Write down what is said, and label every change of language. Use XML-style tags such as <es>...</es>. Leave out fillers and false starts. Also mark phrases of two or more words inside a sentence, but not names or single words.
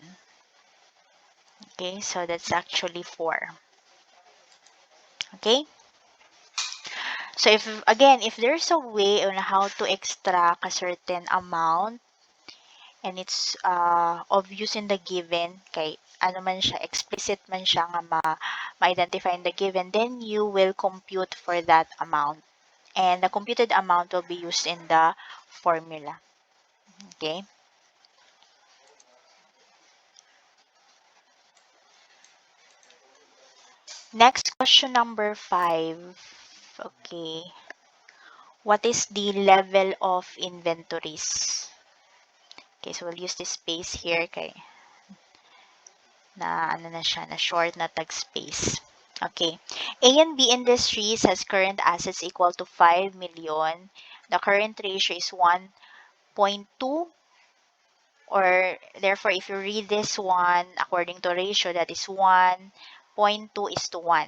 <en>Okay, so that's actually 4. Okay? So if there's a way on how to extract a certain amount and it's obvious in the given,</en> <hil>kay ano man siya,</hil> <en>explicit</en> <hil>man siya nga ma-identify</hil> <en>in the given, then you will compute for that amount. And the computed amount will be used in the formula. Okay? Next, question number 5. Okay. What is the level of inventories? Okay, so we'll use this space here</en> <hil>kay na ano na siya, na short na tag space.</hil> <en>Okay. A and B Industries has current assets equal to 5 million. The current ratio is 1.2, or therefore if you read this one according to ratio, that is 1.2 is to 1.</en>